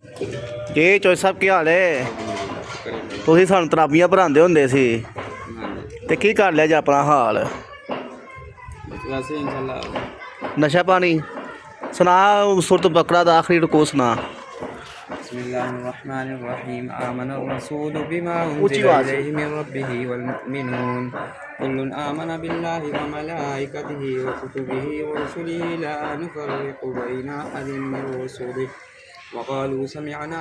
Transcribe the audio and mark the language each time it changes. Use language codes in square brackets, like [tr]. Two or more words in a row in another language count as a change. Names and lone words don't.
[pa] ਜੀ ਚੋਈ ਸਾਹਿਬ ਕੀ ਹਾਲ ਏ? ਕਰੇ ਤੁਸੀਂ ਸਾਨੂੰ ਤਰਾਬੀਆਂ ਭਰਾਉਂਦੇ ਹੁੰਦੇ ਸੀ ਹਾਂਜੀ ਤੇ ਕੀ ਕਰ ਲਿਆ ਜੀ ਆਪਣਾ ਹਾਲ? ਬਸ ਵੈਸੇ ਇਨਸ਼ਾਅੱਲਾ ਨਸ਼ਾ ਪਾਣੀ ਸੁਣਾ। ਸੂਰਤ ਬਕਰਾ ਦਾ ਆਖਰੀ ਰਕੂ ਸੁਣਾ। [ar] بسم الله الرحمن الرحيم آمن الرسول بما [ur] ऊंची [ar] أنزل [ur] آواز سے. [ar] إليه من ربه والمؤمنون كل آمن بالله وملائكته وكتبه ورسله لا نفرق بين أحد من رسله وقالوا سمعنا